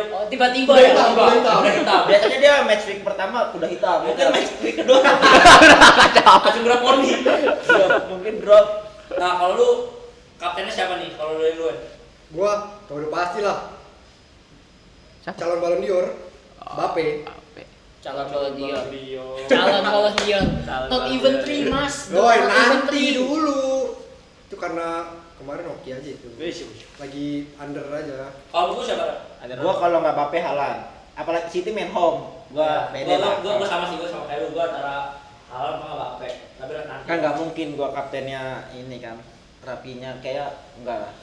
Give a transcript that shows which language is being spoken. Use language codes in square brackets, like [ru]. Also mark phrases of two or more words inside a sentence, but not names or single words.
[id] Oh, tiba-tiba ya. udah hitam. Biasanya dia [en] match week [id] pertama kuda hitam, mungkin [en] match week [id] kedua Langsung berapa poni. mungkin drop. Nah kalau lu kaptennya siapa nih? Kalau dari lu? Gua udah pasti lah. Siapa? Calon Ballon d'Or. Mbappe. Calon Ballon d'Or. Dio. Calon Ballon d'Or. Calon Not Ballon even d'Or. 3 Mas. Doi, [en] Not even [id] nanti three. dulu. Itu karena kemarin oke aja itu. Wes. Lagi under aja. Kalau lu siapa? Gua kalau nggak Bape Halan, apalagi City main home, gua pede lah. Gua sama sih, gua sama kayak lu. Gua antara Haaland sama Mbappe. Tapi nanti. Kan nggak mungkin gua kaptennya ini kan, Rapinya kayak enggak lah.